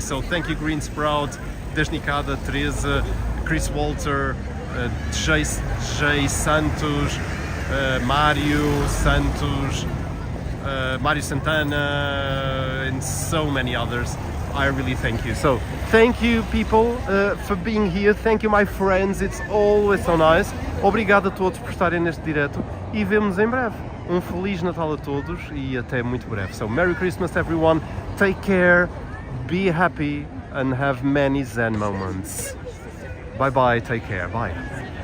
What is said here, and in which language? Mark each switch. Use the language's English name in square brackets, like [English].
[English] So thank you, Green Sprout, Desnicada, Teresa, Chris Walter, Jay Santos, Mário Santos, Mário Santana, and so many others. I really thank you. So, thank you people for being here. Thank you my friends. It's always so nice. [Portuguese] Obrigado a todos por estarem neste direto e vemo-nos em breve. Um Feliz Natal a todos e até muito breve. [English] So, Merry Christmas everyone. Take care, be happy and have many Zen moments. Bye bye, take care, bye.